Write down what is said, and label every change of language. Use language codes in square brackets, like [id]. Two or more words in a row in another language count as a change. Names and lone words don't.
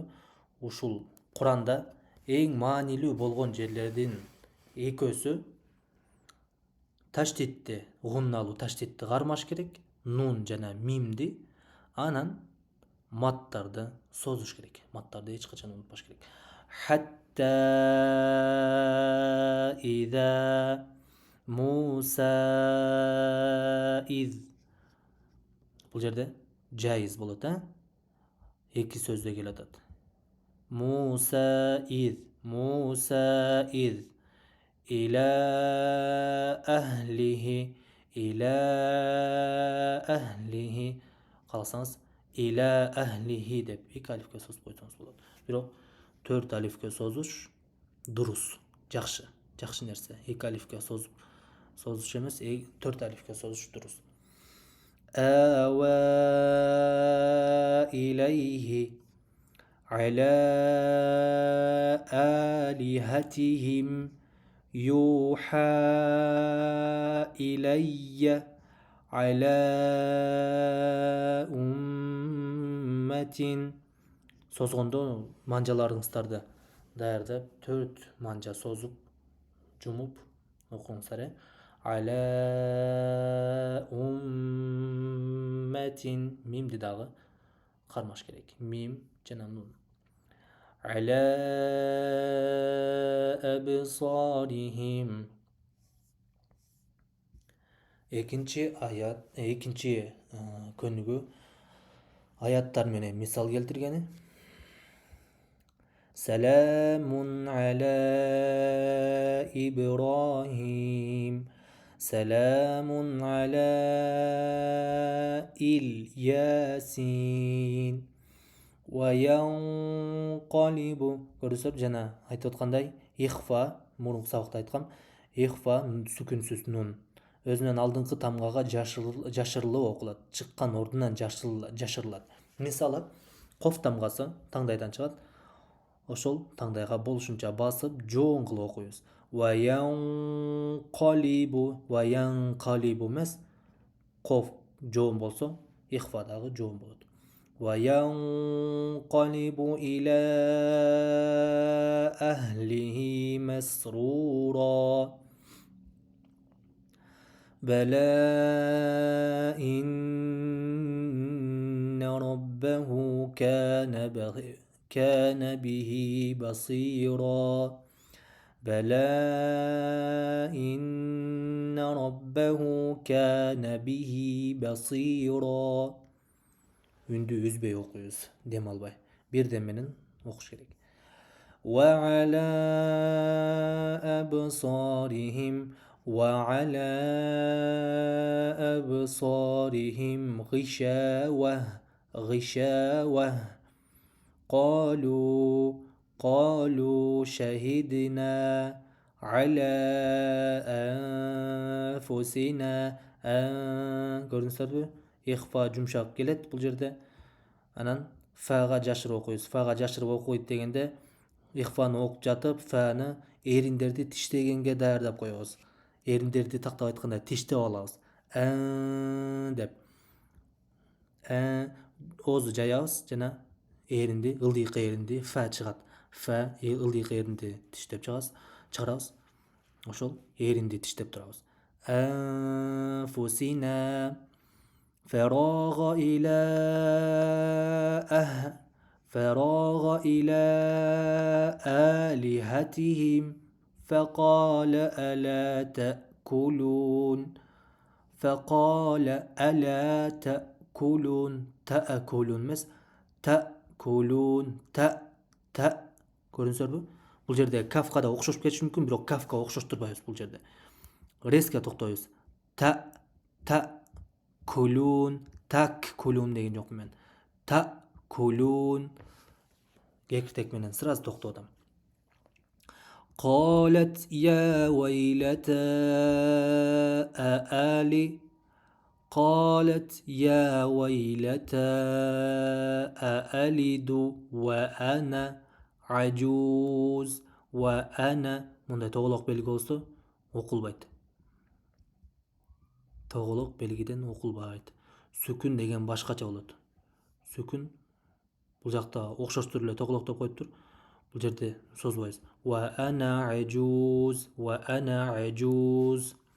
[ky] Ушул Куранда эң маанилүү болгон жерлердин экөөсү таштитти, гунналуу таштитти кармаш керек, нун жана мимди, анан маттарды созуш керек. Маттарды эч качан унутпаш керек. [ar] حتى إذا موسى إذ. [ky] Бул жерде жайыз болот, эки сөздө келе атат. [ar] موسى إذ إلى أهله [ky] калсаңыз [ar] إلى أهله [ky] деп 2 алифке созуп койсоңуз болот. Бирок 4 алифке созуш дурус, жакшы нерсе. 2 алифке созуш эмес, 4 алифке созуш дурус. [ar] أو إليه على آلهتهم يوحى إلي على أمة. [ky] Созгондо манжаларыңыздарды даярдап 4 манжа созуп жумуп окуңуздар. [ar] على أمة, [ky] мимди дагы кармаш керек. Мим жана нун. [ar] على أبصارهم. [ky] Экинчи аят, экинчи көнүгү аяттар менен мисал келтиргени. [ar] سلام على إبراهيم. سلام على إل ياسين. [ky] Ваянқалибу. Көрүсөп жана айтып аткандай ихфа, мурунку сабакта айткам, ихфа сүкүнсүз нун өзүнөн алдыңкы тамгага жашырылып окулат, чыккан ордунан жашырылат. Мисалы коф тамгасы таңдайдан чыгат, ошол таңдайга болушунча басып жоон кылып окуйбуз. Ваянкалибу эмес, коф жоон болсо ихфа дагы жоон болот. [ar] وينقلب إلى أهله مسرورا بلى إن ربه كان به بصيرا بلى إن ربه كان به بصيرا. [ky] Үндү үзбөй окуйбуз, дем албай. Бир дем менен окуш керек. [ar] وعلى أبصارهم وعلى أبصارهم غشاوة قالوا شهدنا على أنفسنا. [ky] Көрдүңүздөрбү? Ихфа жумшак келет бул жерде. Анан фага жашырып окуйбуз. Фага жашырып окуйт дегенде ихфаны окуп жатып, фаны эриндерди тиштегенге даярдап коебуз. Эриндерди тактап айтканда тиштеп алабыз. Деп. Оозду жаябыз жана эринди, ылдыйкы эринди фа чыгат. Фа ылдыйкы эринди тиштеп чыгарабыз. Ошол эринди тиштеп турабыз. [ar] Анфусина فراغ إلى آلهتهم فقال ألا تأكلون. تأكلون مس تأكلون көрүңүздөрбү? [ky] Бул жерде кафка да окшошуп кетиши мүмкүн, бирок кафка окшоштурбайбыз бул жерде. Резко токтойбуз. Kulun, tak kulun деген жок мен. Ta kulun. Кекиртек менен сразу токтодум. [ar] قالت يا ويلتى أألد وأنا عجوز وأنا. [ky] Мындай тоголок белги болсо окулбайт. Тоголок белгиден окулбайт. Сүкүн деген башкача болот. Сүкүн бул жакта окшоштур эле тоголоктоп коюптур. Бул жерде созбайбыз. [ar] وأنا عجوز.